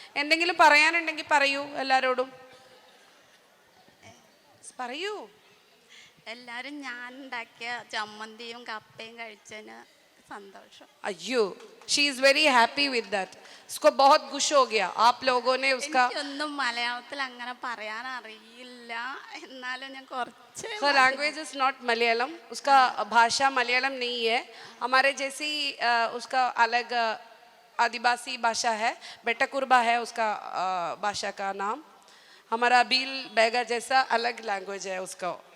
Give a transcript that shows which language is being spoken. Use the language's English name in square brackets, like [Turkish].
[Malayalam] എന്തെങ്കിലും പറയാനുണ്ടെങ്കിൽ പറയൂ, എല്ലാവരോടും പറയൂ. എല്ലാവരും ഞാൻ ഉണ്ടാക്കിയ ചമ്മന്തിയും കപ്പയും കഴിച്ചതിന് സന്തോഷം. [Hindi] अय्यो, [English] She is very happy with that. [Hindi] उसको बहुत खुश हो गया आप लोगों ने उसका. [Malayalam] ഒന്നും മലയാളത്തിൽ അങ്ങനെ പറയാൻ അറിയില്ല, എന്നാലും ഞാൻ കുറച്ച്. [English] her language is not malayalam, [Hindi] उसका भाषा मलयालम नहीं है. हमारे जैसी उसका अलग आदिवासी भाषा है, बेटाकुरबा है उसका भाषा का नाम. हमारा बील बैगा जैसा अलग लैंग्वेज है उसका.